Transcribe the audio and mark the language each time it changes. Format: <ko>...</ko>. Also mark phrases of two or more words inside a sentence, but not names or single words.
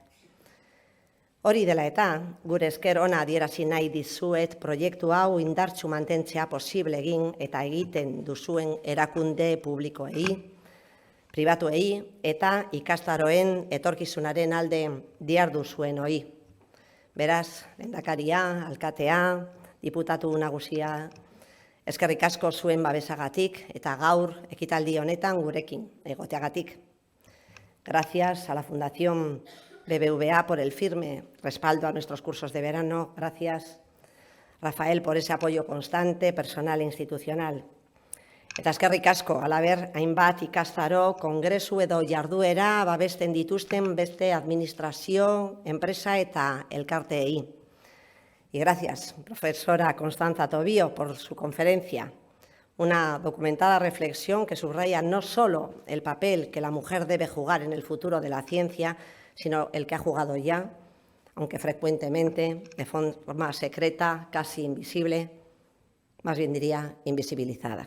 <eu>Hori dela eta, gure esker ona adierazi nahi dizuet proiektu hau indartsu mantentzea posible egin eta egiten duzuen erakunde publikoei, pribatuei eta ikastaroen etorkizunaren alde dihardu zuenoi. Beraz, lehendakaria, alkatea, diputatu nagusia, eskerrik asko zuen babesagatik eta gaur ekitaldi honetan gurekin egoteagatik.</eu> <es>Gracias a la Fundación BBVA por el firme respaldo a nuestros cursos de verano. Gracias, Rafael, por ese apoyo constante, personal e institucional.</es> <eu>Eta eskerrik asko, halaber, hainbat ikastaro, kongresu edo jarduera babesten dituzten beste administrazio, enpresa eta elkarteei.</eu> <es>Y gracias, profesora Constanza Tobío, por su conferencia. Una documentada reflexión que subraya no solo el papel que la mujer debe jugar en el futuro de la ciencia, sino el que ha jugado ya, aunque frecuentemente, de forma secreta, casi invisible, más bien diría invisibilizada.</es>